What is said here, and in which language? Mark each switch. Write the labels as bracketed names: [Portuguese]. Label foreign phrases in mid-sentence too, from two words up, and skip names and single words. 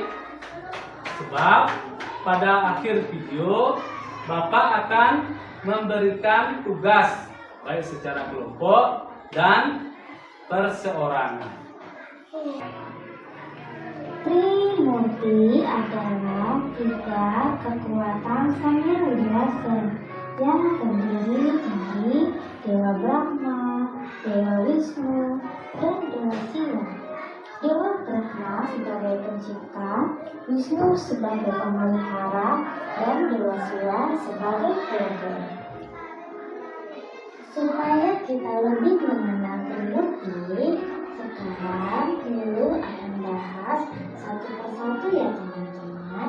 [Indonesian] Sebab pada akhir video Bapak akan memberikan tugas baik secara kelompok dan perseorangan. Trimurti adalah 3 kekuatan Sang Hyang Wiyasa yang terdiri dari Dewa Brahma, Dewa Wisnu, dan Dewa Siwa. Dewa Brahma sebagai pencipta, Wisnu sebagai pemelihara, dan Dewa Siwa sebagai pelebur. Supaya kita lebih mengenal Trimurti, sekarang Lulu akan bahas satu persatu ya teman-teman.